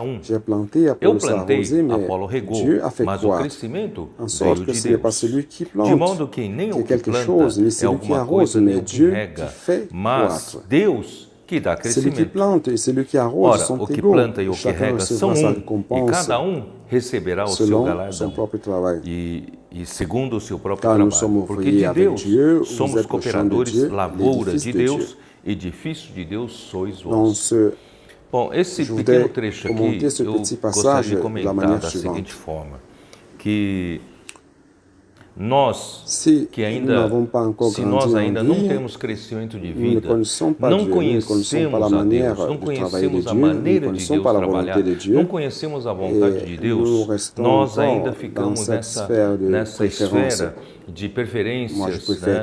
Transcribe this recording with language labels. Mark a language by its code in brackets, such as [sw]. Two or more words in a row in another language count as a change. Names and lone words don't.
[fr] J'ai planté, Apollos a arrosé, mais Dieu a fait croître, en sorte que ce n'est pas celui qui plante qui est quelque chose, ni celui qui arrose, mais Dieu qui fait croître. Celui qui plante et celui qui arrose sont égaux. Chacun recevra sa récompense selon son propre travail. Car nous sommes ouvriers avec Dieu, vous êtes le champ de Dieu, l'édifice de Dieu. [pt] Edifício de Deus sois [fr] Dans [pt] vós. Bom, esse [fr] je [pt] pequeno trecho aqui, [fr] ce [pt] eu [fr] petit [pt] gostaria [fr] passage [pt] de comentar da seguinte forma, que nós que ainda, se nós ainda não temos crescimento de vida, não conhecemos a Deus, não conhecemos a maneira de Deus trabalhar, não conhecemos a vontade de Deus, nós ainda ficamos nessa esfera de preferências, né?